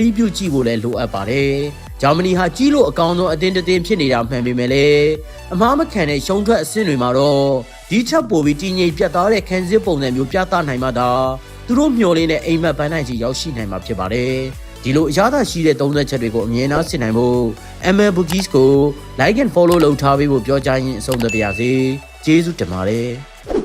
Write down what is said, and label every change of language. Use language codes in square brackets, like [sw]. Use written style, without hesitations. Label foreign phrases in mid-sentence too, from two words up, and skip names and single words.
[my] ပြုကြည့်ဖို့လည်းလိုအပ်ပါတယ်။ဂျာမနီဟာကြီးလို့အကောင်းဆုံးအသင်းတစ်သင်းဖြစ်နေတာမှန်ပေမဲ့လည်းအမှားမခံတဲ့ရှုံးထွက်အဆင့်တွေမှာတော့ဒီချက်ပိုပြီးတည်ငြိမ်ပြတ်သားတဲ့ခန်းစည်းပုံစံမျိုးပြသနိုင်မှသာသူတို့မျှော်လင့်တဲ့အိမ်မက်ပန်းနိုင်ကြီးရောက်ရှိနိုင်မှာဖြစ်ပါတယ်။ဒီလိုအရသာရှိတဲ့သုံးသက်ချက်တွေကိုအမြင်အားဆင်နိုင်ဖို့ MM Bookies ကို [en] like and follow [my] လုပ်ထားပေးဖို့ပြောကြားရင်းအဆုံးသတ်ပါရစေ။ကျေးဇူးတင်ပါတယ်။